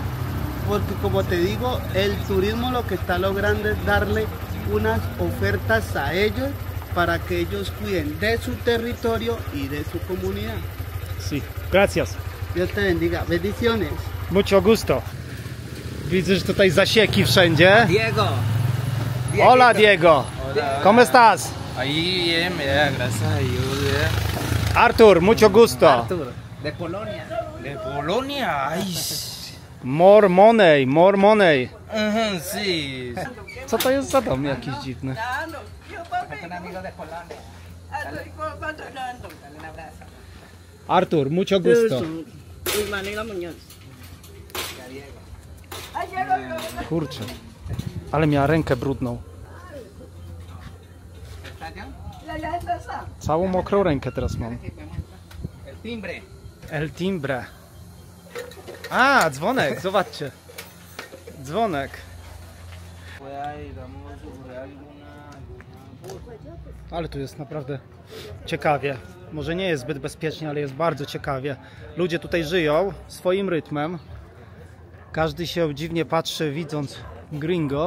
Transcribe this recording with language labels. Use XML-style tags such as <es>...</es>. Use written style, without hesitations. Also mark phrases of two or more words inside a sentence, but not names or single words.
<es>Porque como te digo, el turismo lo que está logrando es darle unas ofertas a ellos para que ellos cuiden de su territorio y de su comunidad. Sí, gracias. Dios te bendiga. Bendiciones. Mucho gusto.</es> <pl>Widzę, że tutaj zasieki wszędzie.</pl> <es>Diego. Hola, Diego. Hola. ¿Cómo estás? Ahí bien, mira, gracias a Dios, bien. Artur, mucho gusto. Artur. De Polonia. De Polonia. Ay.</es> <en>More money, more money.</en> <es>Sí.</es> <pl>Co to jest za dom jakiś dziwny?</pl> <es>Es un amigo de Polonia. Dale un abrazo. Artur, mucho gusto.</es> <pl>Kurczę, ale miała rękę brudną. Całą mokrą rękę teraz mam.</pl> <es>El timbre. El timbre. A,</es> <pl>dzwonek, zobaczcie. Dzwonek. Ale tu jest naprawdę ciekawie. Może nie jest zbyt bezpiecznie, ale jest bardzo ciekawie. Ludzie tutaj żyją swoim rytmem. Każdy się dziwnie patrzy, widząc gringo.</pl>